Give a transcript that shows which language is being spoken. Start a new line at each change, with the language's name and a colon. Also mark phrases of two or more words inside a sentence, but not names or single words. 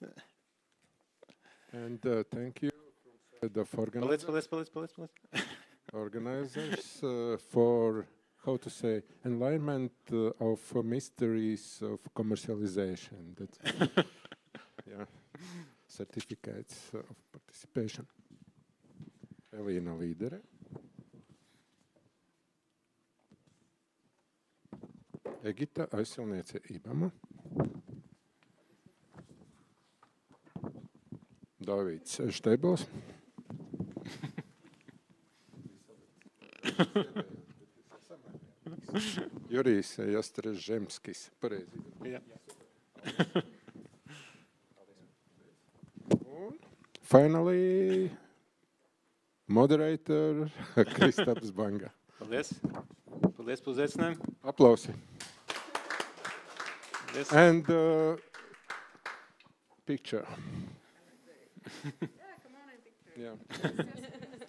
English: And thank you the organizers for, how to say, enlightenment of mysteries of commercialization. That, yeah, certificates of participation. Elīna Līdere. Egita aizsilniece Ibama. Davids Štebels. Jurijs Jastrzežemskis.
Latvian: Pareizi.
English: Yeah. Finally, moderator Kristaps Banga.
Latvian: Paldies. Paldies par uzaicinājumu. Aplausi. Paldies.
English: And picture. Yeah, come on and picture. Yeah.